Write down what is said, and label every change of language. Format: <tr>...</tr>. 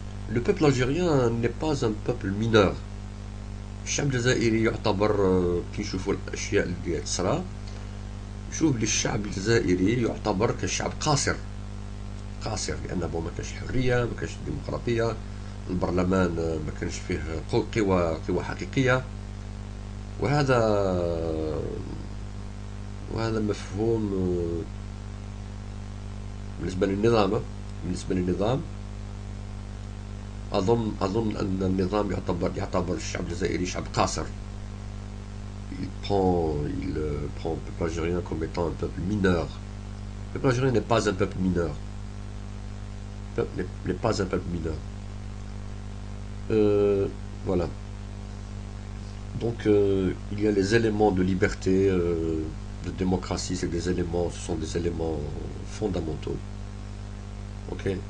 <fr>Le peuple algérien n'est pas un peuple mineur.</fr> <ar>الشعب الجزائري يعتبر كي نشوفوا الاشياء اللي تصرى، نشوف بلي الشعب الجزائري يعتبر كشعب قاصر لان ما كانش حريه، ما كانش ديمقراطيه، البرلمان ما كانش فيه قوى حقيقيه، وهذا مفهوم بالنسبه للنظام. أظن أن النظام يعتبر الشعب الجزائري شعب قاصر.</ar> <fr>Il prend le peuple algérien comme étant un peuple mineur. Le peuple algérien n'est pas un peuple mineur. Le peuple n'est pas un peuple mineur. Voilà. Donc il y a les éléments de liberté, de démocratie, ce sont des éléments fondamentaux. Ok.</fr>